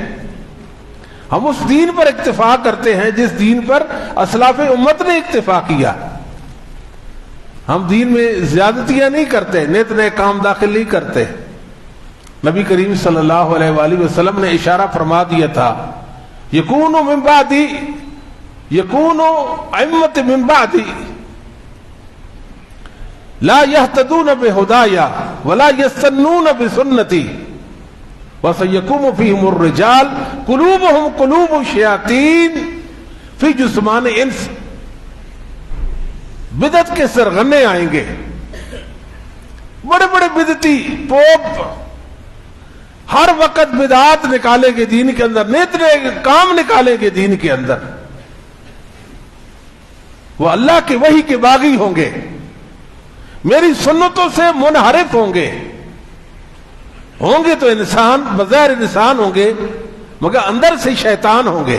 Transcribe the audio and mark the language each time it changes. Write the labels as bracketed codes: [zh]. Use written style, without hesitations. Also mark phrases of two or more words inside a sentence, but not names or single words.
[ur] ہم اس دین پر اکتفا کرتے ہیں جس دین پر اسلاف امت نے اکتفا کیا. ہم دین میں زیادتیاں نہیں کرتے، نیت نئے کام داخل نہیں کرتے. نبی کریم صلی اللہ علیہ وآلہ وسلم نے اشارہ فرما دیا تھا [ar] یکون من بعدی، یکون ائمۃ من بعدی لا يهتدون بهدایا ولا يستنون بسنتی وَسَيَّكُمُ فِيهِمُ الرِّجَالِ قُلُوبُهُمْ قُلُوبُ الشَّيَاطِينِ فِي جُسْمَانِ انس. [ur] بدعت کے سرغنے آئیں گے، بڑے بڑے بدعتی پوپ ہر وقت بدعات نکالیں گے دین کے اندر، نیت نئے کام نکالیں گے دین کے اندر. وہ اللہ کے وحی کے باغی ہوں گے، میری سنتوں سے منحرف ہوں گے تو انسان بظاہر انسان ہوں گے مگر اندر سے شیطان ہوں گے.